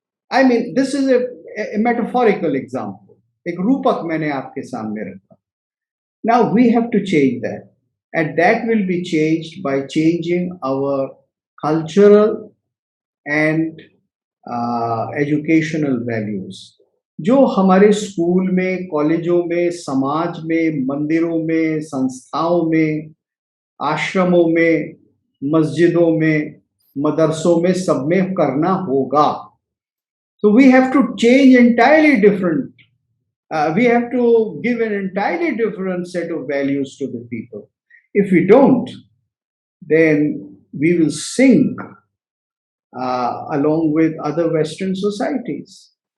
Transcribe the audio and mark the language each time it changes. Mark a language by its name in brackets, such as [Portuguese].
[English] I mean, this is a metaphorical example. [Hindi] एक रूपक मैंने आपके सामने रखा. [English] Now we have to change that. And that will be changed by changing our cultural and educational values. [Hindi] जो हमारे school में, कॉलेजों में, समाज में, मंदिरों में, संस्थाओं में, आश्रमों में, मस्जिदों में, मदरसों में, सब में करना होगा. [English] So we have to change entirely different. We have to give an entirely different set of values to the people. If we don't, then we will sink along with other Western societies.